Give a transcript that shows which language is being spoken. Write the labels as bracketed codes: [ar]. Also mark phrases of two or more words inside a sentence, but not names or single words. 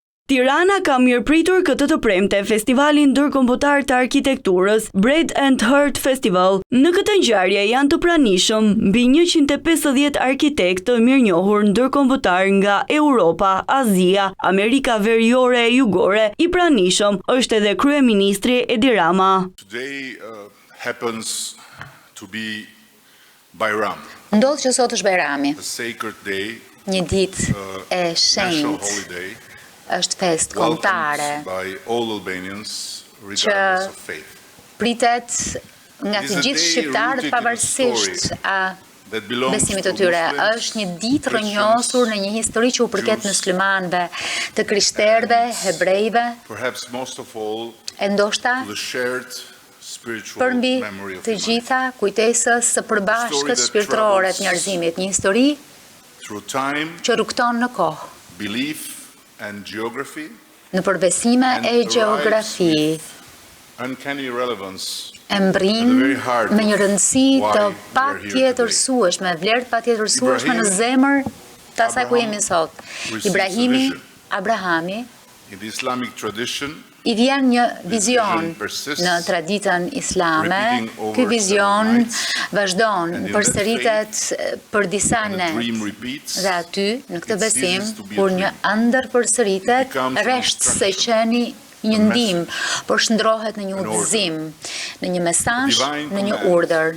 [sq] Tirana ka mirëpritur këtë të premte festivalin ndërkombëtar të arkitekturës Bread and Heart Festival. Në këtë ngjarje janë të pranishëm mbi 150 arkitektë të mirënjohur ndërkombëtar nga Europa, Azia, Amerika Veriore e Jugore. I pranishëm është edhe kryeministri Edi Rama. [en] Today happens to be Bayram. [sq] Ndodh që sot është Bajrami, [en] A sacred day, [sq] një ditë e [en] national [sq] shenjtë, [en] holiday, [sq] është fest kombëtare [en] welcomed by all Albanians regardless of faith. [sq] pritet nga të gjithë shqiptarët pavarësisht [en] That belongs [sq] besimit [en] to [sq] të tyre. [en] Muslims, [sq] Është një ditë rrënjosur në një histori që u përket muslimanëve, të krishterëve, hebrejve, [en] perhaps most of all, [sq] e ndoshta [en] to the shared spiritual [sq] përmbi [en] memory of [sq] të [en] humanity. [sq] gjitha kujtesës së përbashkët shpirtërore të njerëzimit, një histori [en] Through time, [sq] që rukton në kohë, [en] belief and geography, [sq] në përbesime [en] and [sq] e gjeografi, [en] uncanny relevance [sq] e mbrin me një rëndësi të patjetërsueshme, vlerë të patjetërsueshme në zemër të asaj ku jemi sot. Ibrahimi, Abrahami, [en] in the Islamic tradition. [sq] I vjen një vizion në traditën islame. Ky vizion vazhdon, përsëritet për disa net. Dhe aty, në këtë besim, kur një ëndër përsëritet, rresht se qeni një ndim, por shndrohet në një udhëzim, në një mesazh, në një urdhër.